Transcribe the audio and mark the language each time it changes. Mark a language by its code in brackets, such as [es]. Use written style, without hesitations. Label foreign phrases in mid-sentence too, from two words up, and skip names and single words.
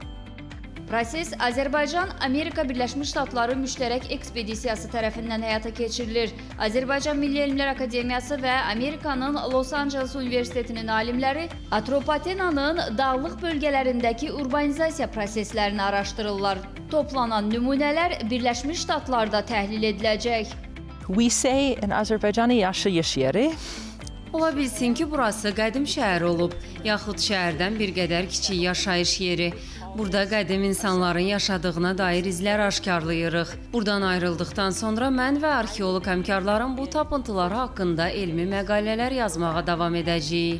[az] Proses Azərbaycan-Amerika Birləşmiş Ştatları müştərək ekspedisiyası tərəfindən həyata keçirilir. Azərbaycan Milli Elmlər Akademiyası və Amerikanın Los Angeles Universitetinin alimləri Atropatenanın dağlıq bölgələrindəki urbanizasiya proseslərini araşdırırlar. Toplanan nümunələr Birləşmiş Ştatlarda təhlil ediləcək. [en] We say in [az] Azərbaycanı yaşayış yeri. Ola bilsin ki, burası qədim şəhər olub, yaxud şəhərdən bir qədər kiçik yaşayış yeri. Burada qədim insanların yaşadığına dair izlər aşkarlayırıq. Buradan ayrıldıqdan sonra mən və arxeoloq həmkarlarım bu tapıntılar haqqında elmi məqalələr yazmağa davam edəcəyik.